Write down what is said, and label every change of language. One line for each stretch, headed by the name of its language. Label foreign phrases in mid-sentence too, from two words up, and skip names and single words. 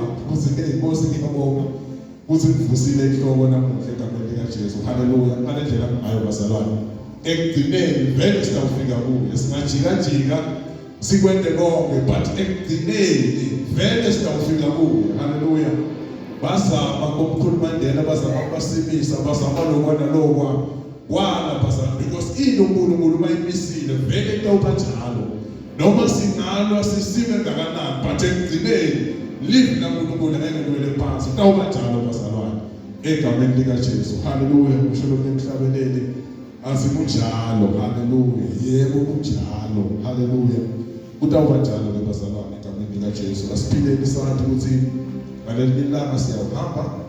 Swati: ukuthi inkosi ngiyabonga ukuthi ngivusile inhloko namuhla egameni likaJesu hallelujah ngale ndlela ngayo bazalwane ekugcineni vele sitawufika kuyo singajika sikwende konke but ekugcineni vele sitawufika kuyo haleluya bazama komkhulu Mandela bazama ukubasimisa bazama lokwana lokwa kwala bazama because uNkulunkulu mayimisile vele itawuba njalo noma singalwa sisime ngakanani but ekugcineni live naNkulunkulu engekele phansi itawuba njalo bazalwane egameni likaJesu haleluya ngisho emhlabeleni azikunjalo haleluya yebo kunjalo haleluya kutawuba njalo lebazalwane egameni likaJesu asiphileni sathi ukuthi ngaleli langa siyahamba